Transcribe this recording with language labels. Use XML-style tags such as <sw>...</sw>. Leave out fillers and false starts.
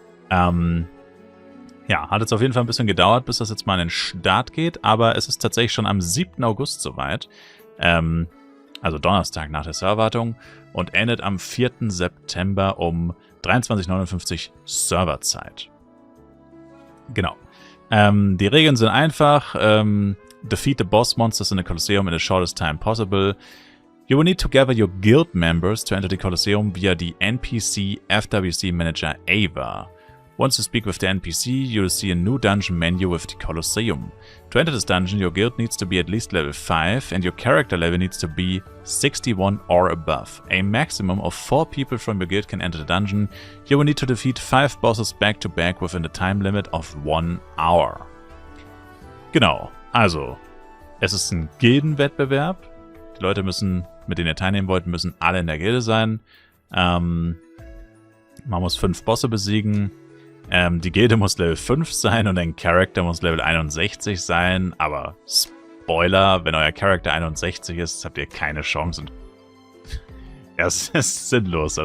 <de>Ja, hat jetzt auf jeden Fall ein bisschen gedauert, bis das jetzt mal an den Start geht, aber es ist tatsächlich schon am 7. August soweit, also Donnerstag nach der Serverwartung, und endet am 4. September um 23:59 Serverzeit. Genau. Die Regeln sind einfach.</de> <en>Defeat the boss monsters in the Colosseum in the shortest time possible. You will need to gather your guild members to enter the Colosseum via the NPC FWC Manager Ava. Once you speak with the NPC, you will see a new dungeon menu with the Colosseum. To enter this dungeon, your guild needs to be at least level 5 and your character level needs to be 61 or above. A maximum of 4 people from your guild can enter the dungeon. You will need to defeat 5 bosses back to back within the time limit of 1 hour.</en> <de>Genau, also es ist ein Gildenwettbewerb. Die Leute müssen, mit denen ihr teilnehmen wollt, müssen alle in der Gilde sein. Man muss 5 Bosse besiegen. Die Gilde muss Level 5 sein und dein Charakter muss Level 61 sein, aber Spoiler, wenn euer Charakter 61 ist, habt ihr keine Chance und es ist sinnlos.</de>